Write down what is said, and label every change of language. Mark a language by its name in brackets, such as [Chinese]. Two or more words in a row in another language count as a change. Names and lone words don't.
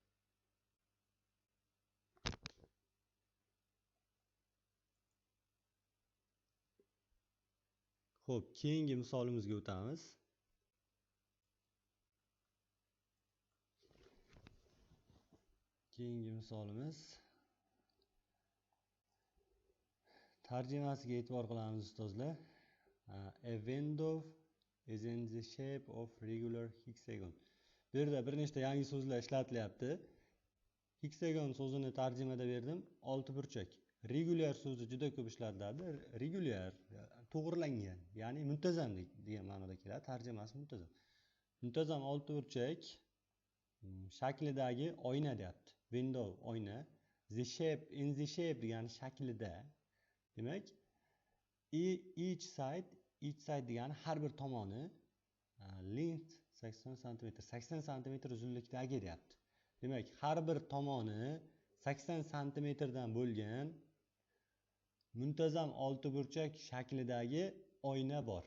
[Uzbek] Xo'p, keyingi misolimizga o'tamiz. Keyingi misolimiz tarjimasiga e'tibor qilamiz ustozlar. [English] A window is in the shape of regular hexagon. [Uzbek] Bu yerda bir nechta yangi so'zlar ishlatilyapti. Hexagon so'zini tarjimada berdim, oltiburchak. Regular so'zi juda ko'p ishlatiladi. Regular to'g'rilangan, ya'ni muntazam degan ma'noda keladi. Tarjimasi muntazam. Muntazam oltiburchak shaklidagi oyna deyapti. Window oyna. [English] The shape in the shape [Uzbek] degani shaklida. Demak, [English] each side [Uzbek] degani har bir tomoni length 80 cm, 80 cm uzunlikdagi deyapti. Demak, har bir tomoni 80 cm dan bo'lgan muntazam oltiburchak shaklidagi oyna bor.